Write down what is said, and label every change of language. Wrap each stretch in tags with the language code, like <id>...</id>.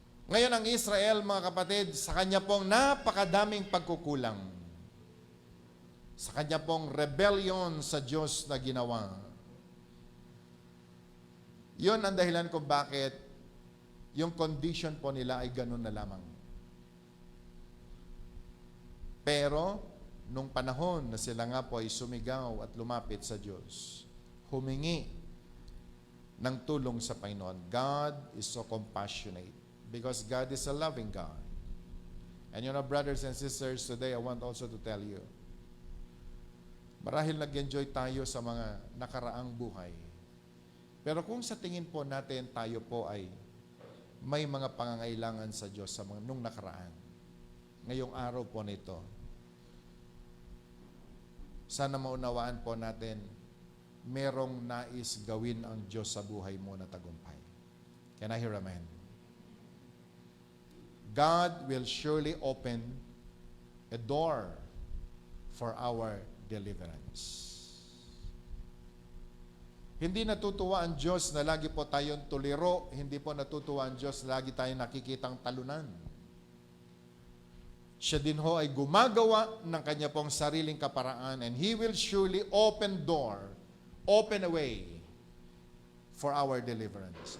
<tl>Ngayon ang Israel, mga kapatid, sa kanya pong napakadaming pagkukulang, sa kanya pong rebellion sa Diyos na ginawa, yun ang dahilan kung bakit yung condition po nila ay ganun na lamang. Pero, nung panahon na sila nga po ay sumigaw at lumapit sa Diyos, humingi ng tulong sa Panginoon.</tl> <en>God is so compassionate because God is a loving God. And you know, brothers and sisters, today I want also to tell you,</en> <tl>marahil nag-enjoy tayo sa mga nakaraang buhay. Pero kung sa tingin po natin tayo po ay may mga pangangailangan sa Diyos sa mga nung nakaraan, ngayong araw po nito, sana maunawaan po natin, merong nais gawin ang Diyos sa buhay mo na tagumpay.</tl> <en>Can I hear amen? God will surely open a door for our deliverance.</en> <tl>Hindi natutuwa ang Diyos na lagi po tayong tuliro. Hindi po natutuwa ang Diyos na lagi tayong nakikitang talunan. Siya din ho ay gumagawa ng kanya pong sariling kaparaan,</tl> <en>and He will surely open a way for our deliverance.</en>